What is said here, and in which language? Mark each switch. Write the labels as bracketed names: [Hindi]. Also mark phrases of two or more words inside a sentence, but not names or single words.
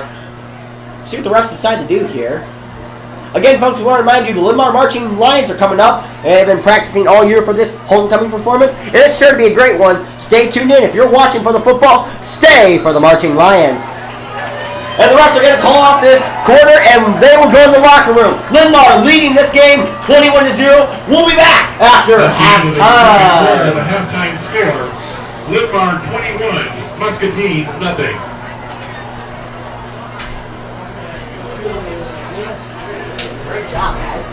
[English] See what the refs decide to do here. Again, folks, we want to remind you the Linn-Mar Marching Lions are coming up. They have been practicing all year for this homecoming performance, and it's sure to be a great one. Stay tuned in. If you're watching for the football, stay for the Marching Lions. And the refs are going to call off this quarter, and they will go in the locker room. Linn-Mar leading this game 21-0. We'll be back after halftime. The halftime score, Linn-Mar 21, Muscatine nothing. Great job, guys.